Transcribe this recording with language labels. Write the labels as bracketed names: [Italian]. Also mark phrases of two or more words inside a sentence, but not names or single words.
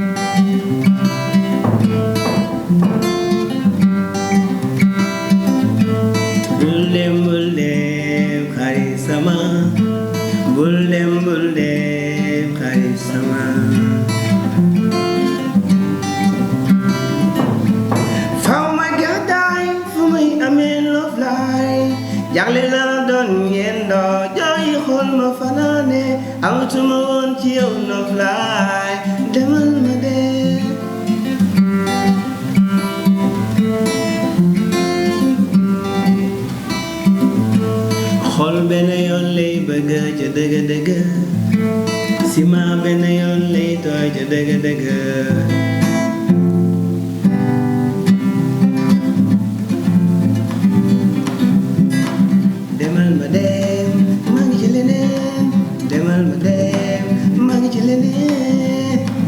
[Wolof] bul dem xarit sama bul dem xarit sama faw ma gàddaay fu may amee [English] love life [Wolof] jagle la doon ngeen doo jooy xool ma fanaane amatuma woon ci yow [English] love life [Wolof] demal ma dee xol benn yoon lay bëgg ca dëgg si ma benn yoon lay tooy ca dëgg demal ma dem maa ngi ci leneen demal ma dem maa ngi ci leneen